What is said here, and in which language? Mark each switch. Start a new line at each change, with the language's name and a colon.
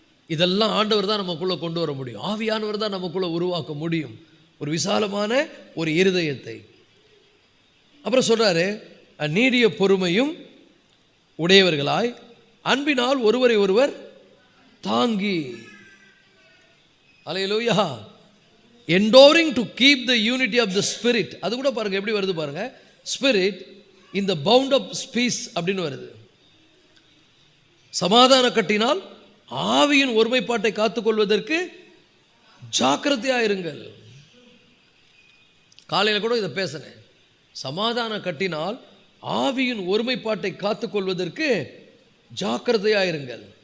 Tamil: இதெல்லாம் ஆண்டவர் தான் நமக்குள்ள கொண்டு வர முடியும். ஆவியானவர் தான் நமக்குள்ள உருவாக்க முடியும் ஒரு விசாலமான ஒரு இருதயத்தை. அப்புறம் சொல்றாரு, நீடிய பொறுமையும் உடையவர்களாய் அன்பினால் ஒருவரை ஒருவர் தாங்கி. அல்லேலூயா.
English: enduring to keep the unity of the spirit.
Tamil: அது கூட பாருங்க எப்படி வருது பாருங்க.
English: spirit in the bound of peace
Tamil: அப்படின்னு வருது. சமாதான கட்டினால் ஆவியின் ஒருமைப்பாட்டை காத்துக்கொள்வதற்கு ஜாக்கிரதையாயிருங்கள். காலையில் கூட இதை பேசினேன். சமாதான கட்டினால் ஆவியின் ஒருமைப்பாட்டை காத்துக்கொள்வதற்கு ஜாக்கிரதையாயிருங்கள்.